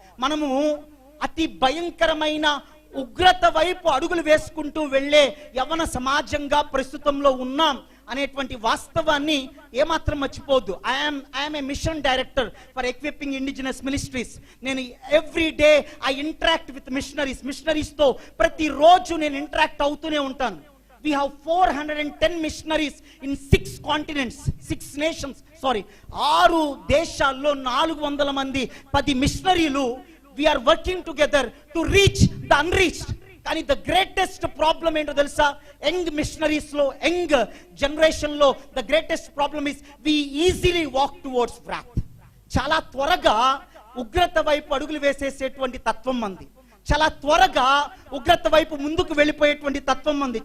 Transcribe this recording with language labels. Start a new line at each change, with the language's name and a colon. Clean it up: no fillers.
Telugu: మనము అతి భయంకరమైన ఉగ్రత వైపు అడుగులు వేసుకుంటూ వెళ్ళే యవన సమాజంగా ప్రస్తుతంలో ఉన్నాం అనేటువంటి వాస్తవాన్ని ఏమాత్రం మర్చిపోవద్దు.
English: I'm a mission director for equipping indigenous ministries.
Telugu: నేను
English: every day I interact with మిషనరీస్తో
Telugu: ప్రతిరోజు నేను ఇంటరాక్ట్ అవుతూనే ఉంటాను.
English: We have 410 missionaries in 6 continents, 6 nations,
Telugu: 6 దేశాల్లో 400 మంది 10 మిషనరీలు.
English: We are working together to reach the unreached.
Telugu: కానీ
English: the greatest problem
Telugu: ఏంటో తెలుసా?
English: Young missionaries లో, young generation లో the greatest problem is we easily walk towards wrath.
Telugu: చాలా త్వరగా ఉగ్రత వైపు అడుగులు వేసేసేటువంటి తత్వం మంది. చాలా త్వరగా ఉగ్రత వైపు ముందుకు వెళ్ళిపోయేటువంటి తత్వం ఉంది.